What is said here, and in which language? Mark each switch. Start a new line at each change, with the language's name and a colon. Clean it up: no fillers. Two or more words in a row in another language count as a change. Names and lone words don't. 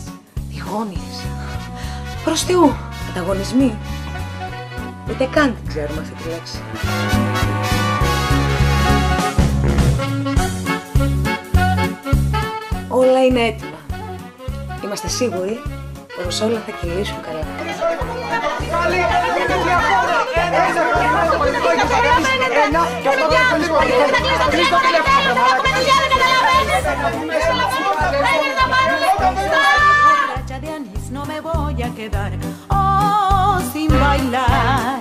Greek: Τηγόνιες. Προς Θεού. Ανταγωνισμοί. Ούτε καν την ξέρουμε αυτή τη λέξη. Όλα είναι έτοιμα. Είμαστε σίγουροι πως όλα θα κυλήσουν καλά.
Spanish: No me voy a quedar, oh, sin bailar.